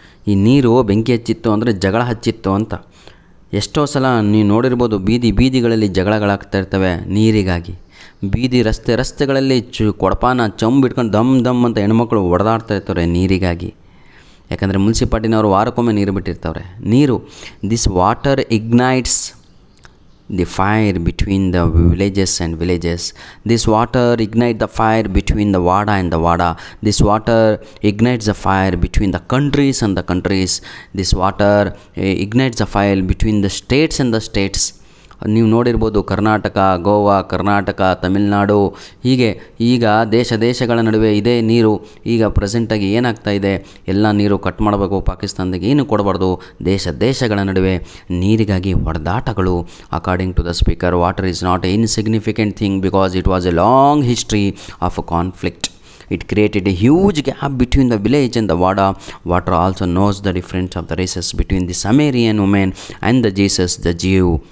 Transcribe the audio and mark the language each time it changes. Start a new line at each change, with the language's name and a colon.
Kannada: ಈ ನೀರು ಬೆಂಕಿ ಹಚ್ಚಿತ್ತು ಅಂದರೆ ಜಗಳ ಹಚ್ಚಿತ್ತು ಅಂತ. ಎಷ್ಟೋ ಸಲ ನೀವು ನೋಡಿರ್ಬೋದು, ಬೀದಿಗಳಲ್ಲಿ ಜಗಳಗಳಾಗ್ತಾ ಇರ್ತವೆ ನೀರಿಗಾಗಿ. ಬೀದಿ ರಸ್ತೆಗಳಲ್ಲಿ ಕೊಡಪಾನ ಚಂಬಿಟ್ಕೊಂಡು ದಮ್ ಅಂತ ಹೆಣ್ಮಕ್ಳು ಹೊಡೆದಾಡ್ತಾ ಇರ್ತಾರೆ ನೀರಿಗಾಗಿ. ಯಾಕಂದರೆ ಮುನ್ಸಿಪಾಲ್ಟಿನವರು ವಾರಕ್ಕೊಮ್ಮೆ ನೀರು ಬಿಟ್ಟಿರ್ತಾವ್ರೆ.
English: ನೀರು, this water ignites the fire between the villages and villages. This water ignites the fire between the Vada and the Vada. This water ignites the fire between the countries and the countries. This water ignites the fire between the states and the states.
Kannada: ನೀವು ನೋಡಿರ್ಬೋದು ಕರ್ನಾಟಕ, ಗೋವಾ, ಕರ್ನಾಟಕ, ತಮಿಳುನಾಡು, ಹೀಗೆ ಈಗ ದೇಶಗಳ ನಡುವೆ ಇದೇ ನೀರು. ಈಗ ಪ್ರೆಸೆಂಟಾಗಿ ಏನಾಗ್ತಾ ಇದೆ, ಎಲ್ಲ ನೀರು ಕಟ್ ಮಾಡಬೇಕು, ಪಾಕಿಸ್ತಾನದಾಗೆ ಏನು ಕೊಡಬಾರ್ದು, ದೇಶಗಳ ನಡುವೆ ನೀರಿಗಾಗಿ ಹೊಡೆದಾಟಗಳು.
English: According to the speaker, water is not a insignificant thing because it was a long history of a conflict. It created a huge gap between the village and the Vada. Water also knows the difference of the races between the Sumerian woman and the Jesus, the Jew.